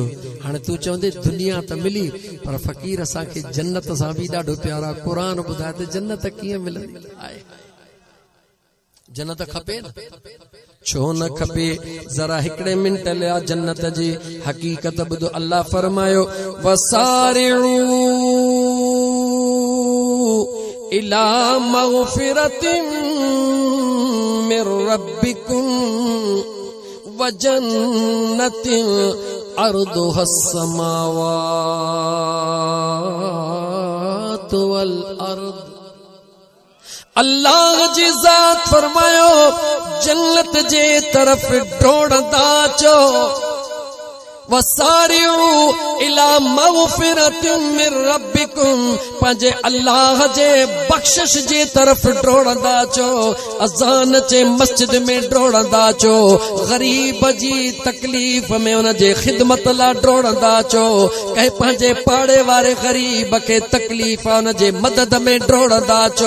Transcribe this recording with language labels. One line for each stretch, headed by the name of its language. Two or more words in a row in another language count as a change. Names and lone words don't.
Sindhi: हाणे तूं चवंदे दुनिया त मिली पर फ़क़ीर असांखे जन्नत सां बि ॾाढो प्यारो आहे। क़ुरान ॿुधाए त जन्नत कीअं मिलंदी आहे? जन्नत खपे न, छो न खपे? जरा हिकिड़े मिंट लिया जन्नत जी हक़ीक़त ॿुधो। الله فرمايو
Arabic: وسارعوا إلى مغفرة من ربكم وجنة عرضها السماوات والأرض.
Sindhi: अल्लाह जी ज़ात फरमायो जन्नत जे तरफ डोड़दा चो।
Arabic: وسارعوا إلى مغفرة من ربكم,
Sindhi: पंहिंजे अल्लाह जे बख़्शिश जे तरफ डोड़दा चो। अज़ान जे मस्जिद में डोड़दा चो, ग़रीब जी तकलीफ़ में उन जे ख़िदमत लाइ डोड़दा चो। कंहिं पंहिंजे पाड़े वारे ग़रीब खे तकलीफ़ उन जे मदद में डोड़दा चो।